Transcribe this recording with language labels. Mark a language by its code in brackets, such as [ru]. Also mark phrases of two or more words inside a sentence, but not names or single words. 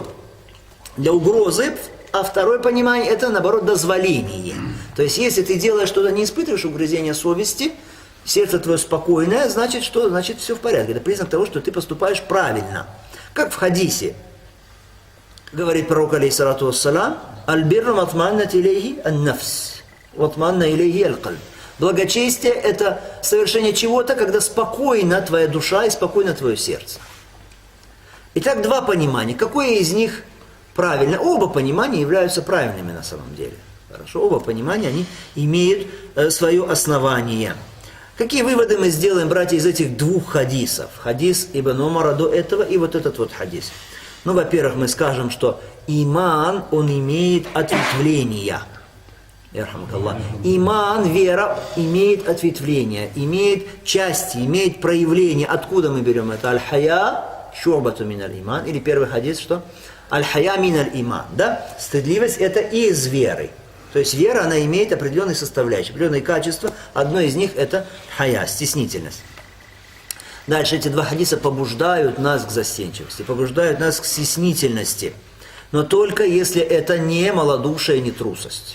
[ru] Для угрозы, а второе понимание это, наоборот, дозволение. То есть если ты делаешь что-то, не испытываешь угрызения совести, сердце твое спокойное, значит что? Значит все в порядке. Это признак того, что ты поступаешь правильно. Как в хадисе говорит пророк, [ar] عليه الصلاة والسلام: «البر ما اطمأنت إليه النفس، واطمأن إليه القلب». [ru] Благочестие – это совершение чего-то, когда спокойна твоя душа и спокойно твое сердце. Итак, два понимания. Какое из них правильно? Оба понимания являются правильными на самом деле. Хорошо, оба понимания, они имеют свое основание. Какие выводы мы сделаем, братья, из этих двух хадисов? Хадис Ибн Умара до этого и вот этот вот хадис. Ну, во-первых, мы скажем, что иман, он имеет ответвления. Иман, вера, имеет ответвления, имеет части, имеет проявления. Откуда мы берем это? [ar] الحياء شعبة من الإيمان. [ru] Или первый хадис, что? [ar] الحياء من الإيمان. Да? [ru] Стыдливость это из веры. То есть вера, она имеет определенные составляющие, определенные качества. Одно из них это хая, стеснительность. Дальше эти два хадиса побуждают нас к застенчивости, побуждают нас к стеснительности. Но только если это не малодушие, не трусость.